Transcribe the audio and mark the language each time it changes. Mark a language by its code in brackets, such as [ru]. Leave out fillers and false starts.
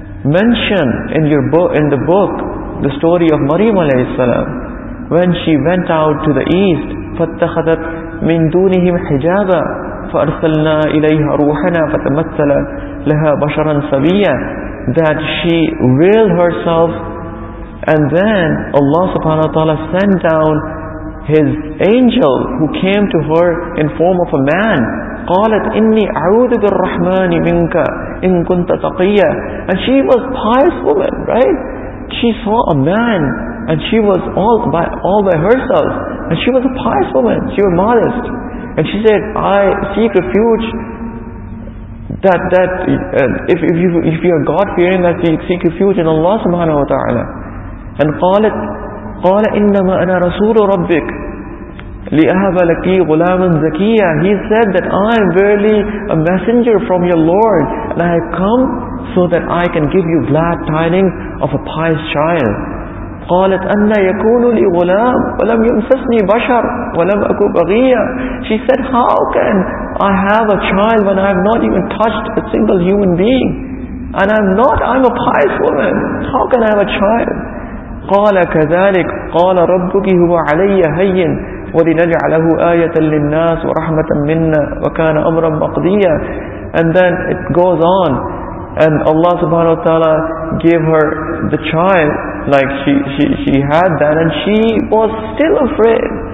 [en] mention in the book the story of Maryam alayhi salam, when she went out to the east, [ar] فَاتَّخَذَتْ مِن دُونِهِمْ حِجَابًا فَأَرْسَلْنَا إِلَيْهَا رُوحَنَا فَتَمَثَّلَ لَهَا بَشَرًا سَوِيًّا, [en] that she veiled herself, and then Allah subhanahu wa ta'ala sent down His angel who came to her in form of a man. [ar] قالت إني أعوذ بالرحمن منك إن كنت تقيا. [en] And she was a pious woman, right? She saw a man and she was all by herself, and she was a pious woman, she was modest, and she said, I seek refuge that if you are God fearing, that you seek refuge in Allah subhanahu wa ta'ala. [ar] And قال إنما أنا رسول ربك لأهب لك غلاما زكيا. [en] He said that I am verily a messenger from your Lord, and I have come so that I can give you glad tidings of a pious child. [ar] قالت أن يكون لي غلام ولم يمسسني بشر ولم أكن بغيا. [en] She said, how can I have a child when I have not even touched a single human being? And I'm a pious woman. How can I have a child? [ar] قال كذلك قال ربك هو علي هين وَلِنَجْعَلَهُ آيَةً لِلنَّاسِ وَرَحْمَةً مِنَّا وَكَانَ أَمْرًا مَقْضِيًّا. [en] And then it goes on, and Allah subhanahu wa ta'ala gave her the child, like she had that, and she was still afraid.